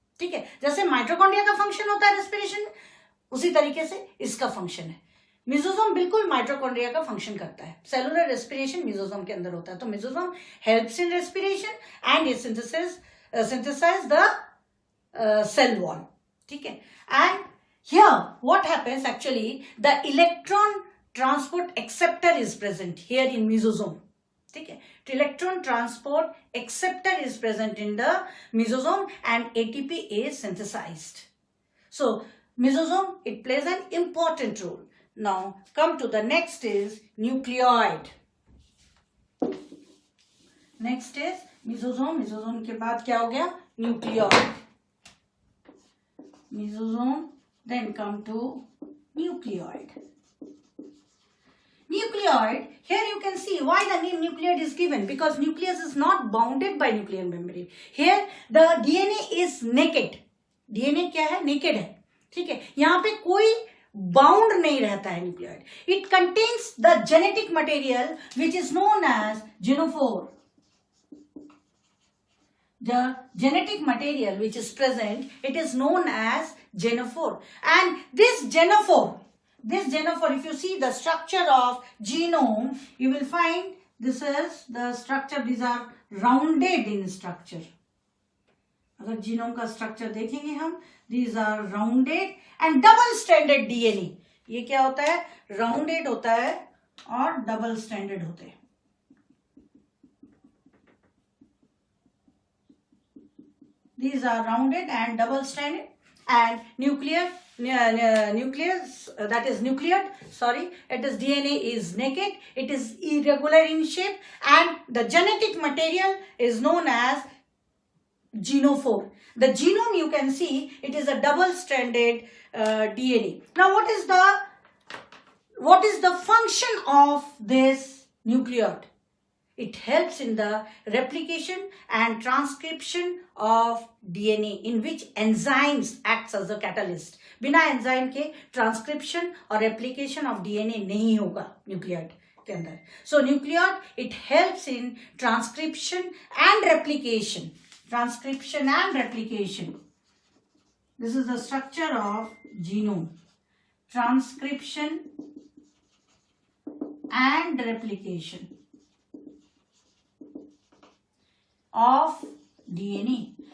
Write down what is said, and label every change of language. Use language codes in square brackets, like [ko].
[hi] ठीक है, जैसे माइटोकॉन्ड्रिया का फंक्शन होता है रेस्पिरेशन में, उसी तरीके से इसका फंक्शन है. मेसोसोम बिल्कुल माइटोकॉन्ड्रिया का फंक्शन करता है. सेलुलर रेस्पिरेशन मेसोसोम के अंदर होता है. [en] तो mesosome helps in respiration and it synthesize the cell wall. [hi] ठीक है. [en] And here what happens actually, the electron transport acceptor is present here in mesosome. [hi] ठीक है. [en] Electron transport acceptor is present in the mesosome and ATP is synthesized. So mesosome, it plays an important role. Now come to the next is nucleoid. Next is mesosome. [hi] Mesosome के बाद क्या हो गया? [en] Nucleoid. Mesosome, then come to nucleoid. Nucleoid, here you can see why the name nucleoid is given, because nucleus is not bounded by nuclear membrane. Here the DNA is naked. [hi] DNA क्या है? Naked है. ठीक है. यहाँ पे कोई bound नहीं रहता है [en] Nucleoid. It contains the genetic material which is known as genophore. The genetic material which is present, it is known as genophore. And this genophore, if you see the structure of genome, you will find this is the structure. These are rounded in structure. [hi] अगर genome का structure देखेंगे हम, [en] these are rounded and double stranded DNA. [hi] ये क्या होता है? Rounded होता है और डबल स्ट्रैंडेड होते हैं. [en] These are rounded and double stranded. And nucleus, that is nucleate, sorry, it is DNA is naked, it is irregular in shape, and the genetic material is known as genophore. The genome, you can see, it is a double stranded DNA. Now what is the function of this nucleoid? It helps in the replication and transcription of DNA, in which enzymes acts as a catalyst. [hi] बिना enzyme के transcription और replication of DNA नहीं होगा nucleoid के अंदर. [en] So nucleoid, it helps in transcription and replication. Transcription and replication. This is the structure of genome. Transcription and replication of DNA.